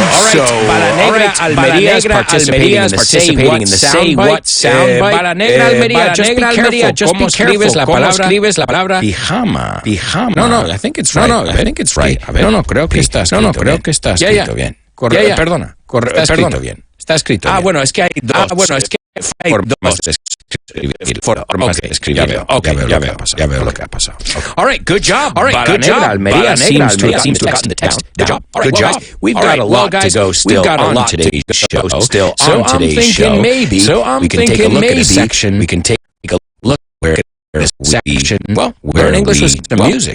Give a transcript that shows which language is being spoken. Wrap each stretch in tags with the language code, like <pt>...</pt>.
<en>So, Bala Negra Almería is participating in the Say What soundbite. Bala Negra Almería, just be careful.</en> <es>¿Cómo escribes la palabra pijama?</es> <en>No, I think it's right. I think it's right.</en> <es>No, creo que está escrito bien. Perdona. Está escrito bien. Está escrito bien. Bueno, es que hay dos. Hay dos formas de escribirlo. Ya veo lo que ha pasado.</es> <en>All right, good job. Almería seems to have gotten the text. Good job. We've got a lot to go still on today's show. So I'm thinking maybe we can take a look at a section. We can take a look where this section. Well, learn English with some music.</en>